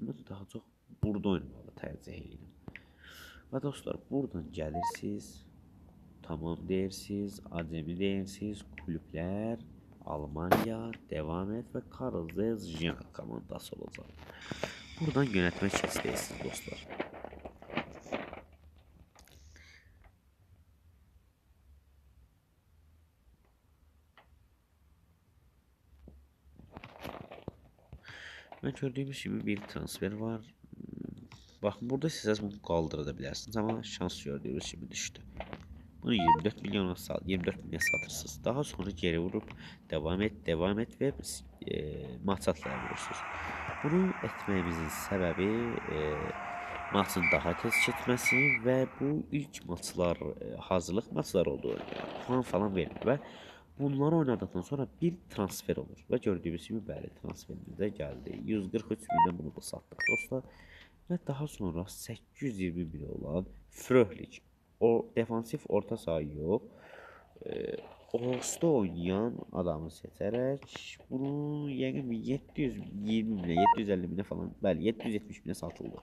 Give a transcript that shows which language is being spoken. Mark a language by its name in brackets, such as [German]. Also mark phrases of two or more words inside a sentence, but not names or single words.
[Azerbaijani] Mən daha çox burada oynamağı tərcih edirəm. Və dostlar, buradan gəlirsiniz, tamam deyirsiniz, acemi deyirsiniz, kulüplər, Almanya, [Turkish] devam et [Azerbaijani] və Karl Zeiss Jena komandası olacaq. Buradan yönetmə keçəcəksiniz dostlar. [Turkish] Ben gördüğümüz gibi bir transfer var. Bakın burada siz bunu kaldırabilirsiniz ama şans gördüğünüz gibi düştü. Bunu 24 milyona 24 milyon satırsınız. Daha sonra geri vurup devam et ve maç atlayabilirsiniz. Bunu etmemizin sebebi maçın daha [Azerbaijani] tez keçməsi və bu ilk maçlar hazırlıq maçları olduğu puan falan verilir və [Turkish] bunları oynadıktan sonra bir transfer olur [Azerbaijani] və gördüyünüz kimi bəli transferimiz də gəldi. 143 milyon bunu da satdıq dostlar. Və daha sonra 821 olan Fröhlich, o defansif orta saha yox, Osta oynayan adamı seçərək bunu yəqin 720 minə, 750 minə falan, bəli 770 minə satıldı.